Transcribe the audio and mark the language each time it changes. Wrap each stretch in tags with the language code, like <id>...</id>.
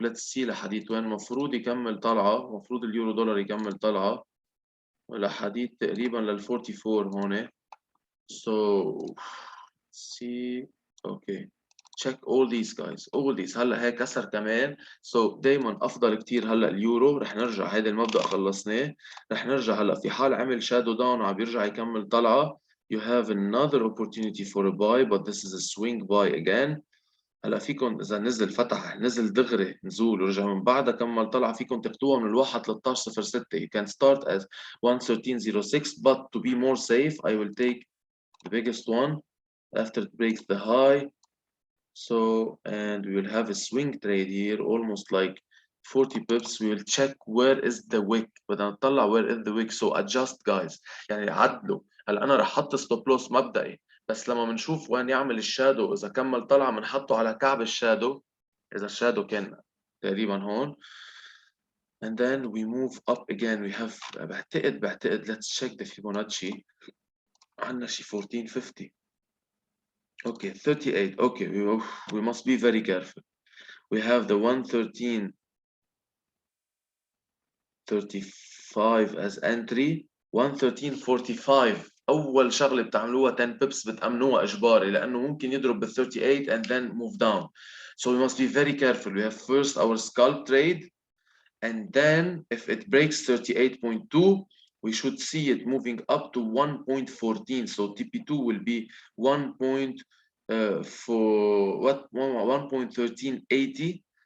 <en>Let's see</en> <ar>لحديت وين المفروض يكمل طلعة. المفروض اليورو دولار يكمل طلعة لحديت تقريبا لل 44 هون.</ar> <en>So see okay check all these guys all these.</en> <ar>هلا هيك كسر كمان. So دايما افضل كتير هلا اليورو. رح نرجع هيدا المبدأ خلصناه. رح نرجع هلا في حال عمل شادو داون وعم بيرجع يكمل طلعة.</ar> <en>You have another opportunity for a buy but this is a swing buy again.</en> <ar>هلا فيكم اذا نزل فتح نزل دغري نزول ورجع من بعدها كمل طلع، فيكم تاخذوها من الواحد 13.06.</ar> <en>You can start as 113.06 but to be more safe I will take the biggest one after it breaks the high. So and we will have a swing trade here almost like 40 pips. We will check where is the wick.</en> <ar>بدنا نطلع</ar> <en>where is the wick. So adjust guys،</en> <ar>يعني عدلوا. هلا انا رح احط ستوب لوس مبدئي، بس لما بنشوف وين يعمل الشادو اذا كمل طلع بنحطه على كعب الشادو اذا الشادو كان تقريبا هون.</ar> <en>and then we move up again. we have</en> <ar>بعتقد</ar> <en>let's check the Fibonacci.</en> <ar>عندنا شي 1450. okay 38.</ar> <en>okay we must be very careful. we have the 113.35 as entry.</en> <ar>113.45 اول شغله بتعملوها 10 بيبس بتامنوها اجباري لانه ممكن يضرب بال 38</ar> <en>and then move down. So we must be very careful. we have first our scalp trade and then if it breaks 38.2 we should see it moving up to 1.14. so TP2 will be 1.1380.</en>